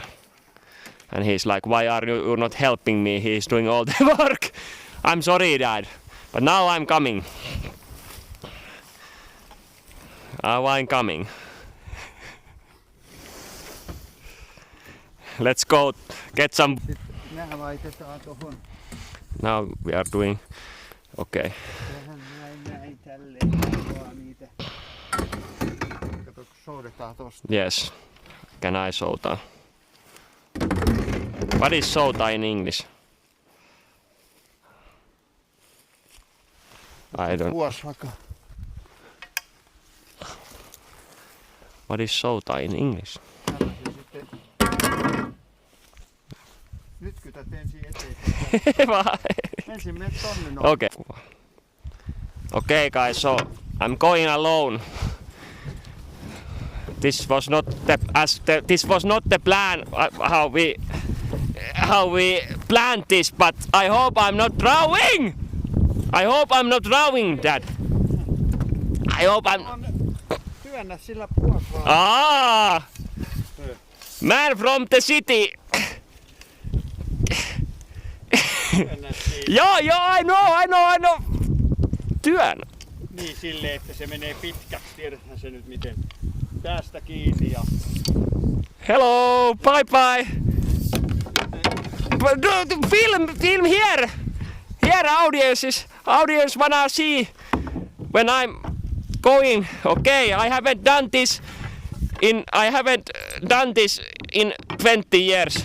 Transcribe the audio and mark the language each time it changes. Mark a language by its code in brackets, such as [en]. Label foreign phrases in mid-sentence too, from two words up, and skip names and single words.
[en] And he's like, why are you not helping me? He's doing all the work. I'm sorry, Dad. But now I'm coming. Now I'm coming. Let's go get some. [fi] Nää laitetaan tohon. [en] Now we are doing. Okay. [fi] Tähän näin tälleen vaan niitä. Kato, kun soudetaan tosta. [en] Yes. Can I souta? What is souta in English? I don't. [fi] Vuos vaikka. What is souta in English? Nyt kytät ensin eteenpäin. Ensin mene tonne noin. [en] Okay. Okay, guys. So I'm going alone. This was not the plan how we planned this, but I hope I'm not drowning. I hope I'm not drowning, Dad. I hope I'm. [fi] Työnnä sillä puolella. [en] Man from the city. Joo, I know. [fi] Työnnä. Niin silleen, että se menee pitkäksi. Tiedäthän se nyt miten. Tästä kiinni ja. [en] Hello, bye. Film here. Here audience wanna see when I'm going. Okay, I haven't done this in 20 years.